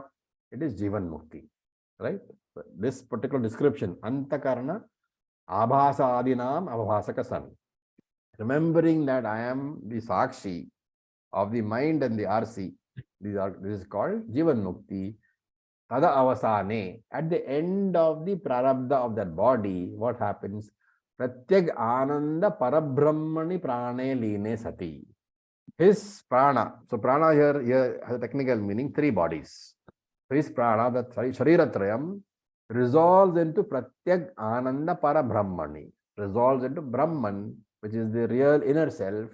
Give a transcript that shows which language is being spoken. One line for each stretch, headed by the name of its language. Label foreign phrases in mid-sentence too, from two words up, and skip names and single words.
English: It is
Sanskrit: Jivan Mukti,
English: right? So this particular description,
Sanskrit: Antakarana, Abhasa Adinam, Abhasaka San.
English: Remembering that I am the Sakshi of the mind and the RC, this is called
Sanskrit: Jivan Mukti. Tada avasane,
English: at the end of the prarabdha of that body, what happens?
Sanskrit: Pratyag ananda parabrahmani prane line sati.
English: His prana, so prana here has a technical meaning, three bodies. So his prana, that shariratrayam, resolves into
Sanskrit: pratyag ananda parabrahmani,
English: resolves into Brahman, which is the real inner self.